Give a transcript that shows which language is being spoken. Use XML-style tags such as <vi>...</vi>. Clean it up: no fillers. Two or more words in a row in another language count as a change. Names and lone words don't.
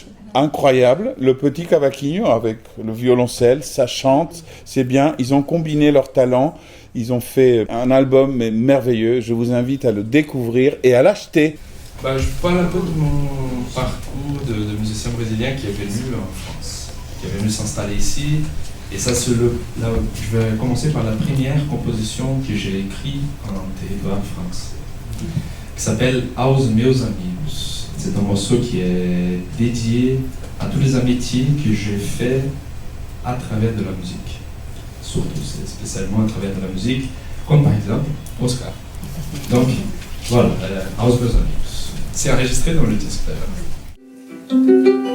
<fr>Incroyable, le petit cavaquinho avec le violoncelle, ça chante, c'est bien, ils ont combiné leurs talents, ils ont fait un album merveilleux, je vous invite à le découvrir et à l'acheter. Je parle un peu de mon parcours de musicien brésilien qui est venu en France, qui est venu s'installer ici, et ça je vais commencer par la première composition que j'ai écrite en territoire français, qui s'appelle Aos meus amigos. C'est un morceau qui est dédié à tous les amitiés que j'ai fait à travers de la musique. Surtout, c'est spécialement à travers de la musique, comme par exemple Oscar. Donc, voilà, Aos meus amigos. C'est enregistré dans le disque d'ailleurs.</fr>